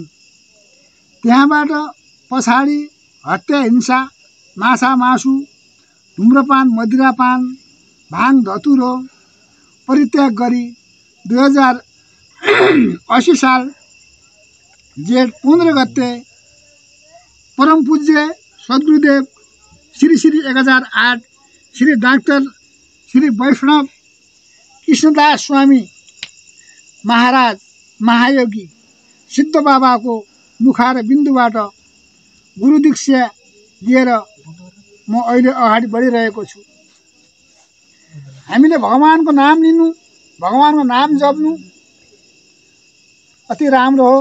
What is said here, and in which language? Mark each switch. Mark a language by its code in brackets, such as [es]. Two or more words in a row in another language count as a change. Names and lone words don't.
[ne] त्यहाँबाट पछाडि हत्या हिंसा माछा मासु धुम्रपान मदिरापान भाङ धतुरो परित्याग गरी 2080 साल जेठ 15 गते परम पूज्य सद्गुरुदेव श्री 1008 श्री डाक्टर श्री वैष्णव कृष्णदास स्वामी महाराज महायोगी सिद्ध बाबाको मुखार बिन्दुबाट गुरु दीक्षा लिएर म अहिले अगाडि बढिरहेको छु। हामीले भगवानको नाम लिनु, भगवानको नाम जप्नु अति राम्रो हो।